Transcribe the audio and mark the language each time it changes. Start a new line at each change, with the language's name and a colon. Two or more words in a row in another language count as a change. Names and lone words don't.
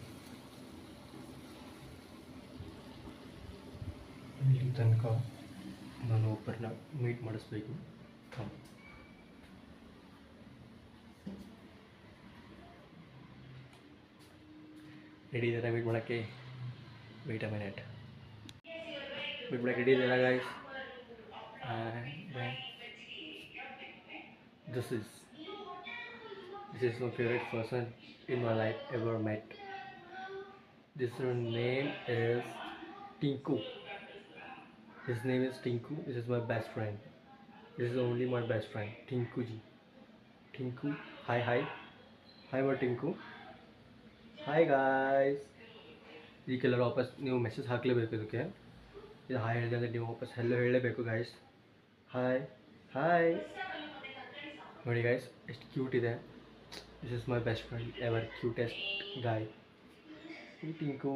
Kannada: ಇಲ್ಲಿ ತನಕ ನಾನು ಒಬ್ಬರನ್ನ ಮೀಟ್ ಮಾಡಿಸ್ಬೇಕು. ರೆಡಿ ಇದ್ದಾರೆ ಮೀಟ್ ಮಾಡೋಕ್ಕೆ?
English: wait a minute.
Kannada: ಮೀಟ್ ಮಾಡೋಕ್ಕೆ ರೆಡಿ ಇದ್ದಾರೆ ಗೈಸ್.
English: This is my favorite person in my life ever met. This name is Tinku. His name is Tinku. This is my best friend. This is only my best friend, Tinku ji. Tinku, hi. Hi my Tinku. Hi guys.
Kannada: ಇದಕ್ಕೆಲ್ಲರೂ ವಾಪಸ್ ನೀವು ಮೆಸೇಜ್ ಹಾಕಲೇಬೇಕು. ಇದಕ್ಕೆ ಇದು ಹಾಯ್ ಹೇಳಿದೆ ಅಂದರೆ ನೀವು ವಾಪಸ್ ಹೆಲ್ಲೋ ಹೇಳಲೇಬೇಕು ಗೈಸ್. ಹಾಯ್ ನೋಡಿ ಗೈಸ್, ಎಷ್ಟು ಕ್ಯೂಟ್ ಇದೆ.
English: This is my best friend ever, cutest guy Tinku.